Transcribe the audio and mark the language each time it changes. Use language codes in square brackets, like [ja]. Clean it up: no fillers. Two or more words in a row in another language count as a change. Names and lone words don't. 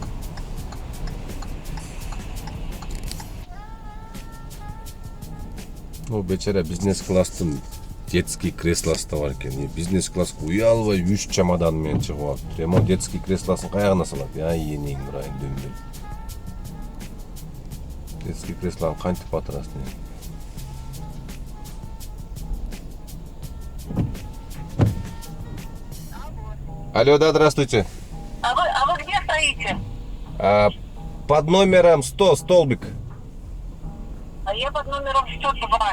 [ky] Бечара бизнес класстын детский креслосу бар экен. Бизнес класска уялбай 3 чемодан менен чыгып алып. Ремонт детский креслосын каягына салат? Енең бурайын дөмбөй. Детский креслоны кантип батырасын? [ru] Алло, да, здравствуйте. А вы где стоите? Под номером 100, столбик. А я под номером 102.